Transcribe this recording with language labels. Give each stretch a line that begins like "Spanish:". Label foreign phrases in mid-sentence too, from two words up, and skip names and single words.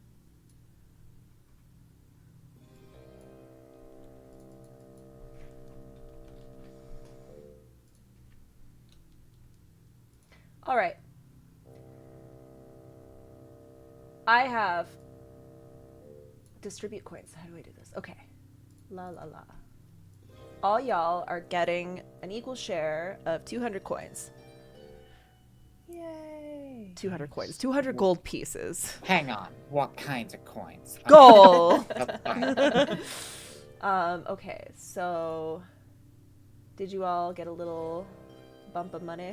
English: All right. I have distribute coins. How do I do this? Okay. La la la. All y'all are getting an equal share of 200 coins. Yay. 200 coins. 200 gold pieces. Hang on. What kinds of coins? Gold! That's fine. Okay, so did you all get a little bump of money?